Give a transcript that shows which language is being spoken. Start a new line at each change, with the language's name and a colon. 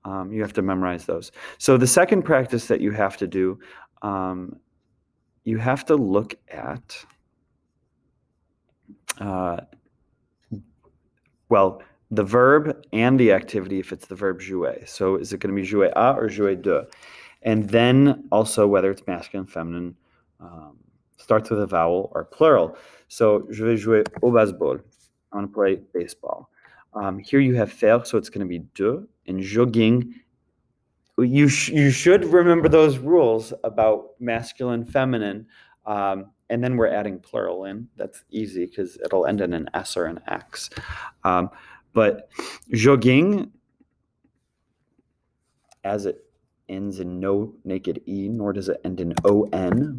English: You have to memorize those. So the second practice that you have to do, you have to look at, well, the verb and the activity if it's the verb jouer. So is it going to be jouer à or jouer de? And then also whether it's masculine, feminine, starts with a vowel or plural.
French: So je vais jouer au baseball.
English: I want to play baseball. Here you have faire, so it's going to be de. And jogging, you should remember those rules about masculine, feminine. and then we're adding plural in. That's easy because it'll end in an S or an X. But joguing, as it ends in no naked E, nor does it end in ON.